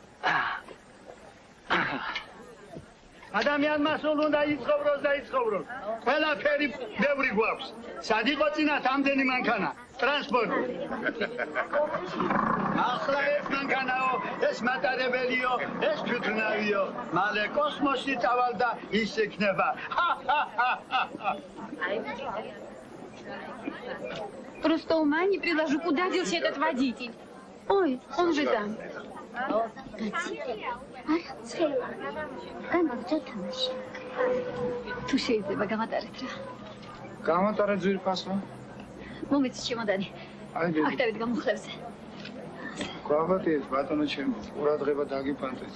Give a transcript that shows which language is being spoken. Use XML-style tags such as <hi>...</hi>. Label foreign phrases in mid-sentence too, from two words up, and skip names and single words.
<ka>ადამიანმა სულ უნდა იცხოვროს და იცხოვროს. ყველაფერი ბევრი გვაქვს. სად იყო წინათ ამდენი მანქანა? ტრანსპორტი. ახლა ეს მანქანაო, ეს მატარებელიო, ეს თვითნავიო. მალე კოსმოსში წავალ და ის იქნება.</ka> <ru>Просто ума не приложу, куда делся этот водитель. Ой, он же там.</ru> <ka>თუ შეიძლება გამატარეთ რა. გამატარეთ ძვირფასო. მომეც ჩემოდანი. აქტივით გამხლებზე. გვაბატიეთ ბატონო ჩემო, ყურადღება დაგიფანტეთ.</ka>